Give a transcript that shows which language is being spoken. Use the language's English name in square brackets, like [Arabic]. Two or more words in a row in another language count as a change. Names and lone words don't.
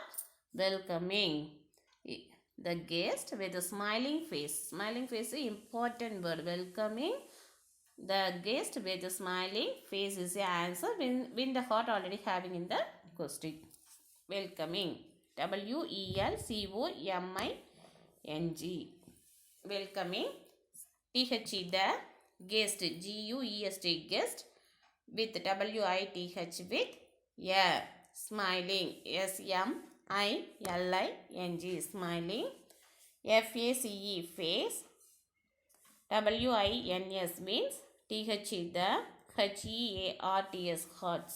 [English] Welcoming the guest with a smiling face. Smiling face is an important word. Welcoming the guest with a smiling face is the answer. Win the heart already having in the question. Welcoming. W-E-L-C-O-M-I-N-G. Welcoming TH the guest, G-U-E-S-T, guest, with W-I-T-H with yeah, smiling, S-M-I-L-I-N-G, smiling, F-A-C-E, face, W-I-N-S means T-H the, H-E-A-R-T-S, hearts.